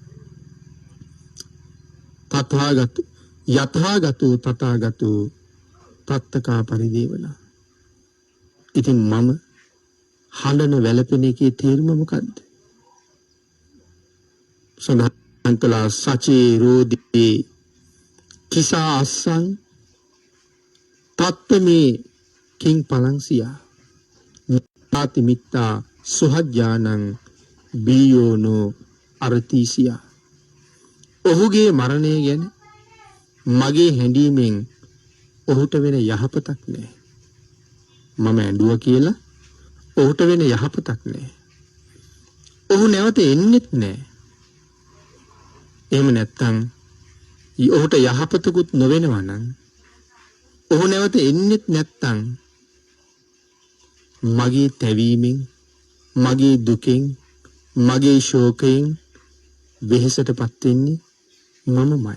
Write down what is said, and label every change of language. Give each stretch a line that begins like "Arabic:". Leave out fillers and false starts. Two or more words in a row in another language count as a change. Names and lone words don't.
Pali: තථාගත යථාගතෝ තථාගතෝ තත්තකා පරිදේවන.
Sinhala: ඉතින් මම හඬන වැළපෙන එකේ තේරුම මොකද්ද? සඳහන් කළා
Pali: සචේ රෝදී කිසා අස්සං තත්තමේ කිං පලංසියා නාති මිත්තා සුහජ්ජානං බියෝනෝ අරතීසියා.
Sinhala: ඔහුගේ මරණය ගැන මගේ හැඬීමෙන් ඔහුට වෙන යහපතක් නැහැ. මම ඇඬුවා කියලා ඔහුට වෙන යහපතක් නැහැ. ඔහු නැවත එන්නෙත් නැහැ. එහෙම නැත්තම් ඔහුට යහපතකුත් නොවෙනවා නම් ඔහු නැවත එන්නෙත් නැත්තම් මගේ තැවීමෙන්, මගේ දුකෙන්, මගේ ශෝකයෙන් වෙහෙසටපත් වෙන්නේ මමමයි.